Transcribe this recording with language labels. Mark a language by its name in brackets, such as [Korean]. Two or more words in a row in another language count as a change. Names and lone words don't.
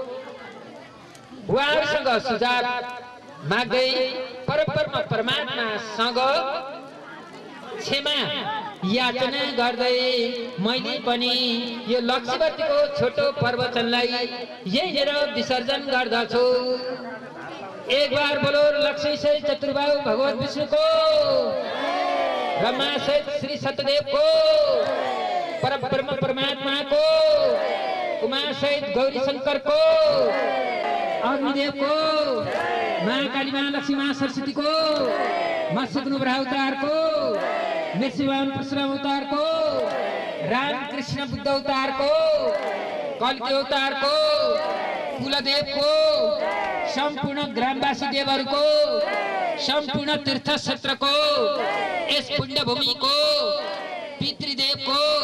[Nepali] उहाँहरूसँग सुझाव माग्दै परमात्मासँग क्षमा याचना गर्दै मैले पनि यो लक्ष्यवर्तीको छोटो प्रवचनलाई यहीँनिर विसर्जन गर्दछु। [Hindi] एक बार बोलो लक्ष्मी सहित चतुर्बाहु भगवान विष्णु को, ब्रह्मा सहित श्री सत्यदेव को, परब्रह्म परमात्मा को, उमा सहित गौरी शंकर को, अग्निदेव को, माँ काली माँ लक्ष्मी माँ सरस्वती को, मत्स्य अवतार को, नृसिंह परशुराम अवतार को, राम कृष्ण बुद्ध अवतार को, कल्की अवतार को, कुलदेव को, संपूर्ण ग्रामवासी देवहरू को, संपूर्ण तीर्थ क्षेत्र को, इस पुण्य भूमि को, पितृदेव को